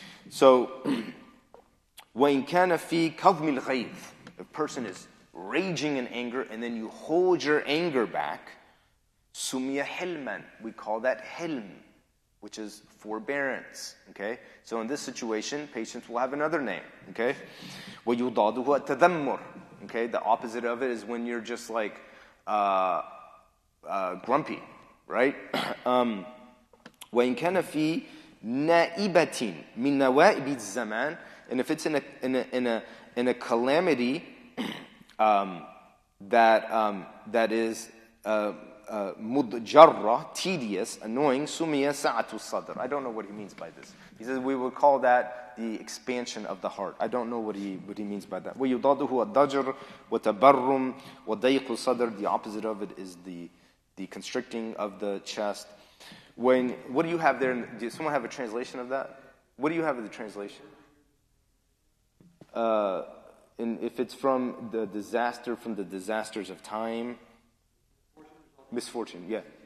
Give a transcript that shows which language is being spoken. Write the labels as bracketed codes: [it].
[en] So, [ar] وَإِنْ كَانَ فِي كَظْمِ الْغَيْظِ, [en] a person is raging in anger, and then you hold your anger back, [ar] سُمِيَ حِلْمًا, [en] we call that hilm, which is forbearance, okay? So in this situation, patience will have another name, okay? [ar] وَيُضَادُهُ التَّذَمُّرُ, okay? [en] The opposite of it is when you're just like grumpy, right? [ar] وَإِنْ كَانَ فِي نائبة من نوائب الزمان, [en] and if it's in a calamity that is مضجرة, tedious, annoying, [ar] سمي سعة الصدر. [en] I don't know what he means by this. He says we would call that the expansion of the heart. I don't know what he means by that. [ar] ويضاده الضجر وتبرم وضيق الصدر. [en] The opposite of it is the constricting of the chest. What do you have there? Does someone have a translation of that? What do you have as the translation? And if it's from the disasters of time, misfortune, yeah.